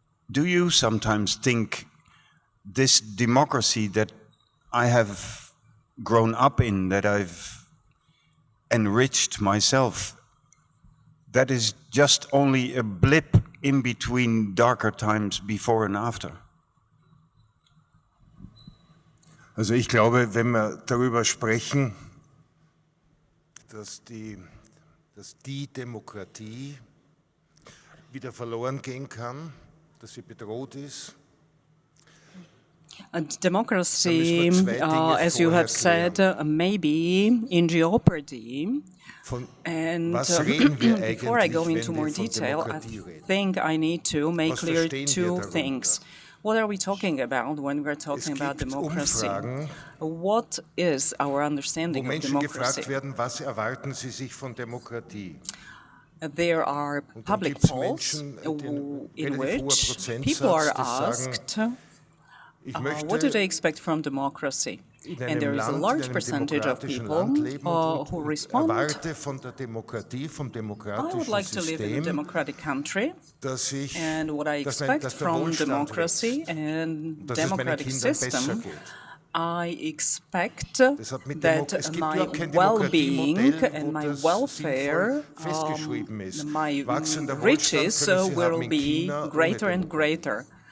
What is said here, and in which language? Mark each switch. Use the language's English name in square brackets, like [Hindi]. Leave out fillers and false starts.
[English] Do you sometimes think this democracy that I have grown up in, that I've enriched myself, that is just only a blip in between darker times before and after? [German] Also ich glaube, wenn wir darüber sprechen, dass die Demokratie wieder verloren gehen kann, dass sie bedroht ist. [English] Democracy, as you have said, may be in jeopardy. And before I go into more detail, I think I need to make clear two things. What are we talking about when we're talking about democracy? What is our understanding of democracy? [German] Was erwarten Sie sich von Demokratie? [English] There are public polls in which people are asked, what do they expect from democracy? And there is a large percentage of people who respond, I would like to live in a democratic country, and what I expect from democracy and democratic system, I expect that my well-being and my welfare, my riches will be greater and greater.